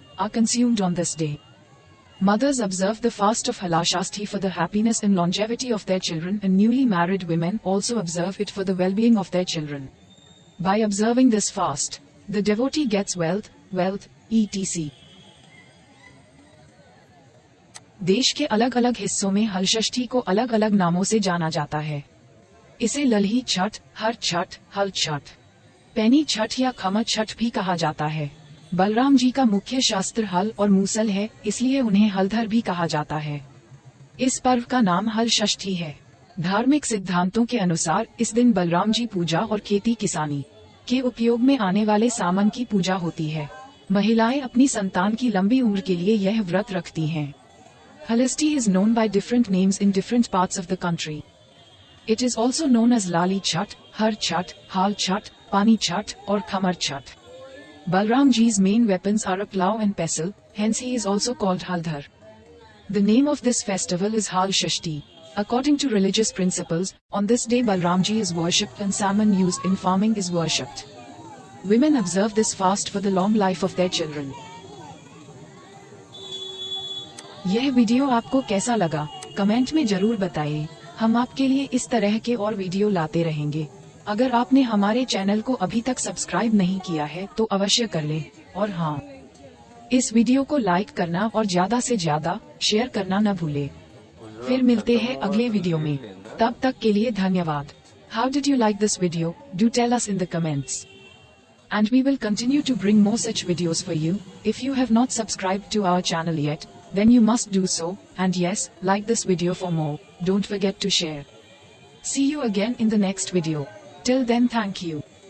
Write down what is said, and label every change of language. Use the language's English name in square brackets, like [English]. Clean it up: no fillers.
[English] are consumed on this day. Mothers observe the fast of Halashashti for the happiness and longevity of their children, and newly married women also observe it for the well-being of their children. By observing this fast, the devotee gets wealth, etc. [Hindi] देश के अलग अलग हिस्सों में हलषष्ठी को अलग अलग नामों से जाना जाता है। इसे लल्ही छठ, हर छठ, हल छठ, पैनी छठ या खमर छठ भी कहा जाता है। बलराम जी का मुख्य शास्त्र हल और मूसल है, इसलिए उन्हें हलधर भी कहा जाता है। इस पर्व का नाम हल षष्ठी है। धार्मिक सिद्धांतों के अनुसार इस दिन बलराम जी पूजा और खेती किसानी के उपयोग में आने वाले सामान की पूजा होती है। महिलाएं अपनी संतान की लंबी उम्र के लिए यह व्रत रखती हैं। [English] Halashti is known by different names in different parts of the country. It is also known as Lali Chhat, Har Chhat, Hal Chhat, Pani Chhat, or Khamar Chhat. Balram Ji's main weapons are a plough and pestle, hence he is also called Haldhar. The name of this festival is Hal Shashti. According to religious principles, on this day Balram Ji is worshipped and salmon used in farming is worshipped. Women observe this fast for the long life of their children. [Hindi] यह video आपको कैसा लगा, comment में जरूर बताइए। हम आपके लिए इस तरह के और वीडियो लाते रहेंगे। अगर आपने हमारे चैनल को अभी तक सब्सक्राइब नहीं किया है तो अवश्य कर लें, और हाँ, इस वीडियो को लाइक करना और ज्यादा से ज्यादा शेयर करना न भूलें। फिर मिलते हैं अगले वीडियो में, तब तक के लिए धन्यवाद। [English] How did you like this video? Do tell us in the comments. And we will continue to bring more such videos for you. If you have not subscribed to our channel yet, then you must do so, and yes, like this video for more. Don't forget to share. See you again in the next video. Till then, thank you.